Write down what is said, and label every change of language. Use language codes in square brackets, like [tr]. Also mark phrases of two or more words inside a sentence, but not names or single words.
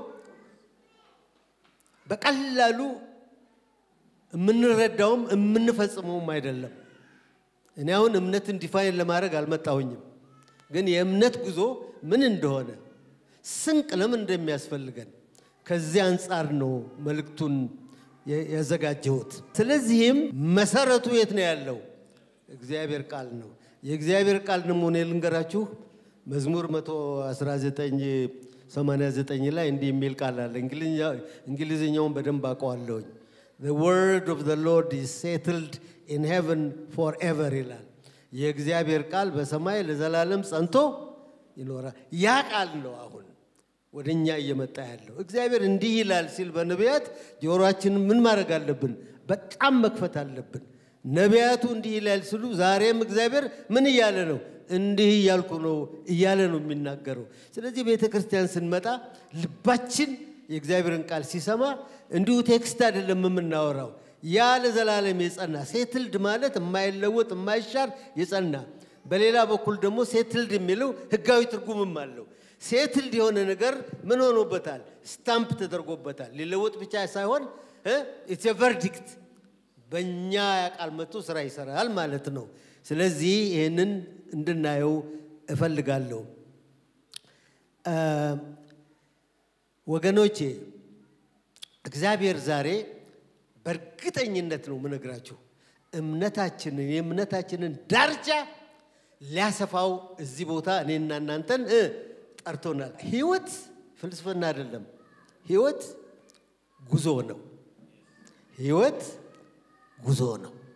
[am] በቀላሉ ምንረዳውም ምንፈጽመውም አይደለም እኔ አሁን እምነትን ዲፋይን ለማድረግ አልመጣሁኝም ግን የእምነት ጉዞ ምን እንደሆነ ስንቅ ለምን እንደሚያስፈልገን ከዚህ አንፃር ነው መልእክቱን ያዘጋጀሁት ስለዚህም መሰረቱ የት ነው ያለው እግዚአብሔር ቃል ነው የእግዚአብሔር ቃል ደግሞ ነው ልንገራችሁ መዝሙር 119:89 ላይ እንዲህ የሚል ቃል አለ እንግሊዝኛውን በደንብ አውቀዋለሁኝ [en] The word of the Lord is settled in heaven forever [am] ይላል የእግዚአብሔር ቃል በሰማይ ለዘላለም ጸንቶ ይኖራል ያ ቃል ነው አሁን ወደኛ እየመጣ ያለው እግዚአብሔር እንዲህ ይላል ሲል በነቢያት ጆሮአችን ምን ማድረግ አለብን በጣም መክፈት አለብን ነቢያቱ እንዲህ ይላል ሲሉ ዛሬም እግዚአብሔር ምን ይያለ ነው እንዲህ ይያልኩ ነው ይያለ ነው የሚናገረው ስለዚህ ቤተክርስቲያን ስንመጣ ልባችን የእግዚአብሔርን ቃል ሲሰማ እንዲሁ ቴክስት አይደለም የምናወራው ያ ለዘላለም የጸና ሴትልድ ማለት የማይለወጥ የማይሻር የጸና በሌላ በኩል ደግሞ ሴትልድ የሚለው ህጋዊ ትርጉምም አለው ሴትልድ የሆነ ነገር ምን ሆኖበታል ስታምፕ ተደርጎበታል ሊለወጥ ብቻ ሳይሆን [en] it's a verdict [am] በእኛ ቃል መጥቶ ስራ ይሰራል ማለት ነው ስለዚህ ይሄንን እንድናየው እፈልጋለሁ ወገኖቼ እግዚአብሔር ዛሬ በርግጠኝነት ነው ምነግራችሁ የእምነታችንን ዳርቻ ሊያሰፋው እዚህ ቦታ እኔና እናንተን ጠርቶናል ህይወት ፍልስፍና አይደለም ህይወት ጉዞ ነው ህይወት ጉዞ ነው